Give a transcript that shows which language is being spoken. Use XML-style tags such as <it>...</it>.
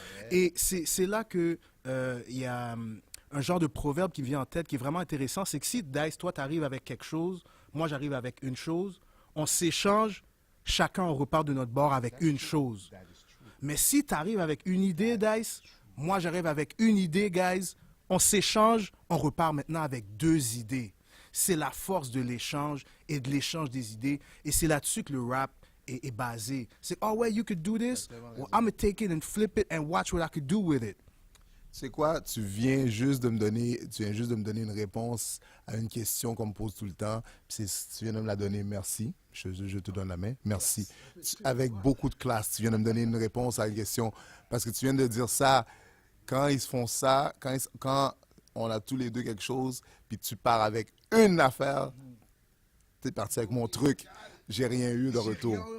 <fr>Et c'est là que il y a un genre de proverbe qui vient en tête qui est vraiment intéressant, c'est que si, Dice, toi, tu arrives avec quelque chose, moi, j'arrive avec une chose, on s'échange, chacun, on repart de notre bord avec une chose. Mais si tu arrives avec une idée, Dice, moi, j'arrive avec une idée, guys. On s'échange, on repart maintenant avec deux idées. C'est la force de l'échange et de l'échange des idées. Et c'est là-dessus que le rap est basé. C'est, oh ouais,</fr> <en>you could do this. Well, I'm going to take it and flip it and watch what I could do with it.</en> <fr>C'est quoi? Tu viens juste de me donner une réponse à une question qu'on me pose tout le temps. Tu viens de me la donner, merci. Je te donne la main. Merci. Avec beaucoup de classe, tu viens de me donner une réponse à une question. Parce que tu viens de dire ça. Quand ils se font ça, quand on a tous les deux quelque chose, puis tu pars avec une affaire, t'es parti avec mon truc, j'ai rien eu de retour.</fr>